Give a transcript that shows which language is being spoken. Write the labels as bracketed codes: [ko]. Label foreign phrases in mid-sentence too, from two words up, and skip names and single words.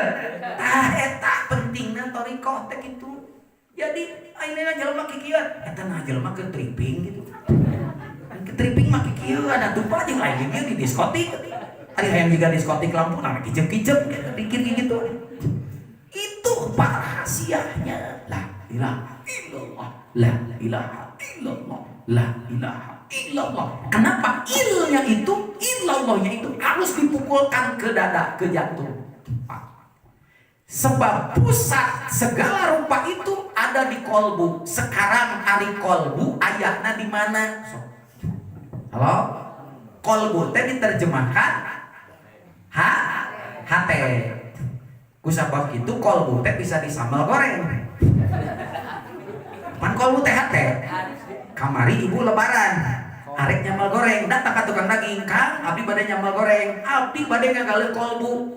[su] Tah eta pentingna thariqah teh kitu. Jadi ayeuna jelema kikieu eta nah jelema ke tripping gitu. Ke tripping mah kikieu ada tumpah jeung lain di diskotik. Ari hayang juga diskotik lampu na kicep-kicep dikir gitu. [id] Itu rahasianya. [ar] La ilaha illallah. La ilaha illallah. La ilaha illallah. [id] Kenapa ilnya itu, illallahnya itu harus dipukulkan ke dada, ke jantung? Sebab pusat segala rupa itu ada di kolbu. Sekarang hari kolbu ayatnya di mana? Halo? [su] Kolbu teh diterjemahkan hate. Kusabab itu kolbu teh bisa disambal goreng. Pan kolbu teh hate. Kamari ibu lebaran, arek nyamal goreng, datang ke tukang daging, Kang, abdi bade nyamal goreng, abdi bade ngagaleun kolbu.